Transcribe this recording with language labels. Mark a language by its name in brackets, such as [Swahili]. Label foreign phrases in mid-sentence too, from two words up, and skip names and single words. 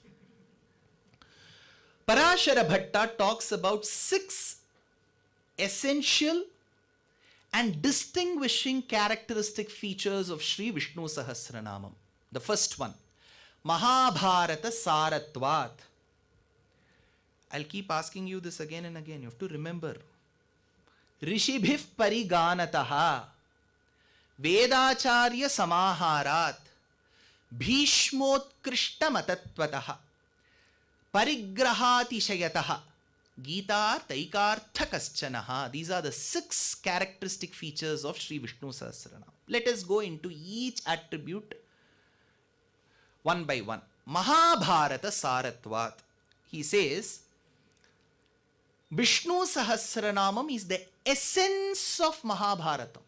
[English] Parashara Bhatta talks about 6 essential and distinguishing characteristic features of Sri Vishnu Sahasranamam. The first one, [Sanskrit] महाभारत सारत्वात्. [English] I'll keep asking you this again and again, you have to remember. [Sanskrit] ऋषिभिः परिगणितः, वेदाचार्य समाहारात्, भीष्मोत्कृष्ट मतत्वतः, परिग्रहाति गीता तैकार्थ कश्चनः. [English] These are the 6 characteristic features of Sri Vishnu Sahasranam. Let us go into each attribute one by one. [Sanskrit] महाभारत सारत्वात्. [English] He says, Vishnu Sahasranamam is the essence of Mahabharatam.